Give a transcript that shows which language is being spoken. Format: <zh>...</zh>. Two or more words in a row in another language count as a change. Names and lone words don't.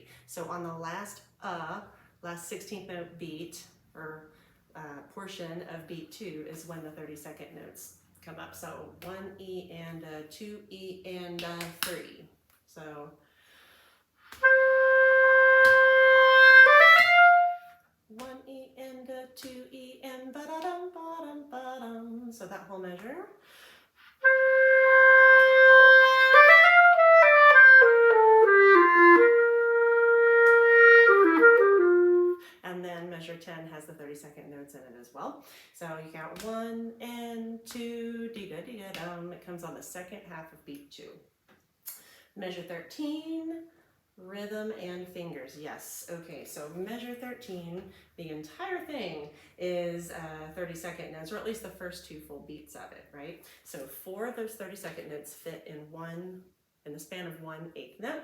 <en>So on the last 16th note beat, or portion of beat 2 is when the 30-second notes come up. So 1E and 2E and 3. So one E and 2E and ba-da-dum, ba-dum, ba-dum. So that whole measure. And then measure 10 has the 30-second notes in it as well. So you count 1 and 2, dee-da-dee-da-dum. It comes on the second half of beat 2. Measure 13, rhythm and fingers. Yes, okay, so measure 13, the entire thing is 30-second notes, or at least the first 2 full beats of it, right? So 4 of those 30-second notes fit in the span of 1/8 note.</en>